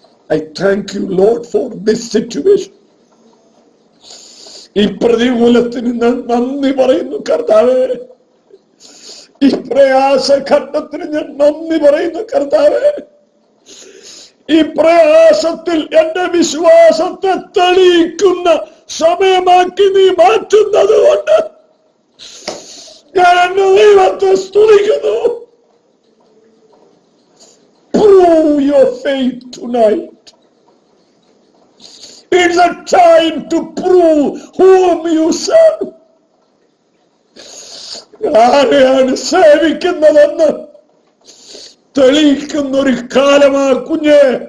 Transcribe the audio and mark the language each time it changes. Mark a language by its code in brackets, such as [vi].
[en] I thank you, Lord, for this situation. [ml] ഈ പ്രതികൂലത്തിന് ഞാൻ നന്ദി പറയുന്നു കർത്താവേ. ഈ പ്രയാസഘട്ടത്തിന് ഞാൻ നന്ദി പറയുന്നു കർത്താവേ. ഈ പ്രയാസത്തിൽ എന്റെ വിശ്വാസത്തെ തെളിയിക്കുന്ന സമയമാക്കി നീ മാറ്റുന്നത് കൊണ്ട് ഞാൻ എന്റെ ദൈവത്തെ സ്തുതിക്കുന്നു. [en] Prove your faith tonight. It's a time to prove whom you serve. [ml] ആരെയാണ് സേവിക്കുന്നതെന്ന് തെളിയിക്കുന്ന ഒരു കാലമാ കുഞ്ഞ്.